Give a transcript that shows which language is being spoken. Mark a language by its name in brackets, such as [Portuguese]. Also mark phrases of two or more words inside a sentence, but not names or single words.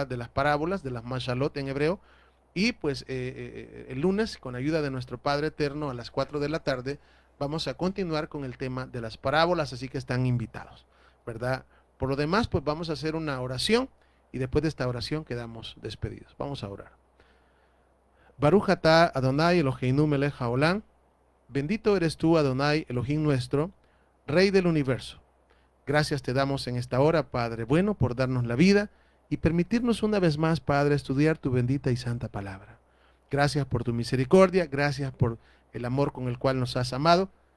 [Spanish] De las parábolas, de las mashalot en hebreo. Y pues el lunes, con ayuda de nuestro Padre Eterno, a las 4 de la tarde, vamos a continuar con el tema de las parábolas, así que están invitados, ¿verdad? Por lo demás, pues vamos a hacer una oración y después de esta oración quedamos despedidos. Vamos a orar. [Hebrew] ברוך אתה אדני אלהינו מלך העולם. [Spanish] Bendito eres tú, Adonai, Elohim nuestro, Rey del universo. Gracias te damos en esta hora, Padre bueno, por darnos la vida y permitirnos una vez más, Padre, estudiar tu bendita y santa palabra. Gracias por tu misericordia, gracias por el amor con el cual nos has amado.